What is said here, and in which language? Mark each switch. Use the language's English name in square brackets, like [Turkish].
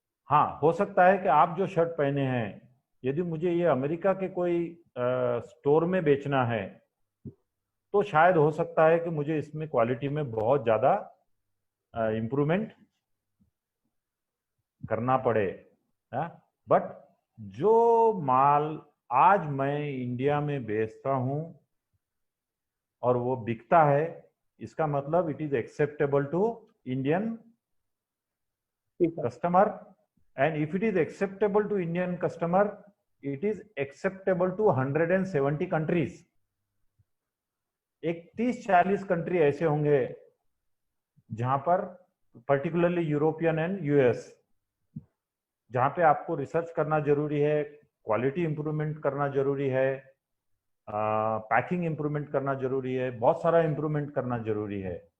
[Hindi] हाँ, हो सकता है कि आप जो शर्ट पहने हैं, यदि मुझे ये अमेरिका के कोई स्टोर में बेचना है तो शायद हो सकता है कि मुझे इसमें क्वालिटी में बहुत ज़्यादा इम्प्रूवमेंट करना पड़े। बट जो माल आज मैं इंडिया में बेचता हूँ और वो बिकता है, इसका मतलब [English] it is acceptable to Indian [Hindi] ठीक है। [English] customer, and if it is acceptable to Indian customer, it is acceptable to 170 countries। [Hindi] एक 30-40 कंट्री ऐसे होंगे जहां पर [English] particularly European and US, [Hindi] जहां पे आपको रिसर्च करना जरूरी है, क्वालिटी इंप्रूवमेंट करना जरूरी है, पैकिंग इंप्रूवमेंट करना जरूरी है, बहुत सारा इंप्रूवमेंट करना जरूरी है।